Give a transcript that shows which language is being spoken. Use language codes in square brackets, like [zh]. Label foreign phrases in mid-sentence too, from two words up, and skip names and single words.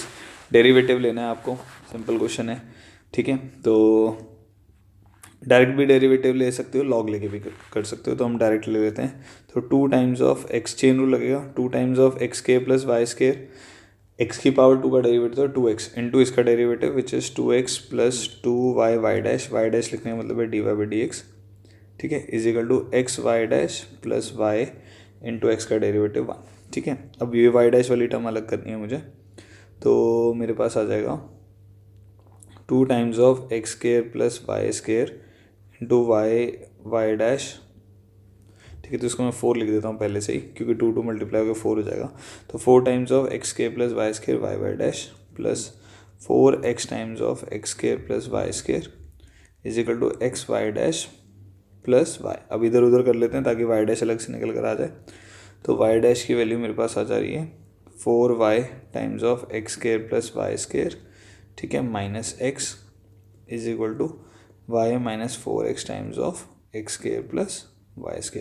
[hi] डेरिवेटिव लेना है आपको, [en] simple question [hi] है। ठीक है, तो डायरेक्ट भी डेरिवेटिव ले सकते हो, लॉग लेके भी कर सकते हो, तो हम डायरेक्ट ले लेते हैं। तो [en] 2 times of x chain rule [hi] लगेगा, [en] 2 times of xk + y², [hi] x की पावर 2 का डेरिवेटिव है 2x इंटू इसका [en] derivative which is 2x + 2y y dash [hi] लिखने का मतलब है dy/dx। ठीक है, [en] is equal to xy' + y into x ka derivative 1. [hi] ठीक है, अब ये y' वाली टर्म अलग करनी है मुझे, तो मेरे पास आ जाएगा [en] 2 times of x² + y² into y'. [hi] ठीक है, तो इसको मैं 4 लिख देता हूँ पहले से ही, क्योंकि 2 मल्टीप्लाई होकर 4 हो जाएगा। [en] to 4 times of xk + y² y' plus 4x times of xk + y² is equal to xy' + y. [hi] अब इधर उधर कर लेते हैं ताकि y' अलग से निकल कर आ जाए। तो y' की वैल्यू मेरे पास आ जा रही है [en] 4y times of xk + y², [hi] ठीक है, [en] -x is equal to y - 4x times of xk + y².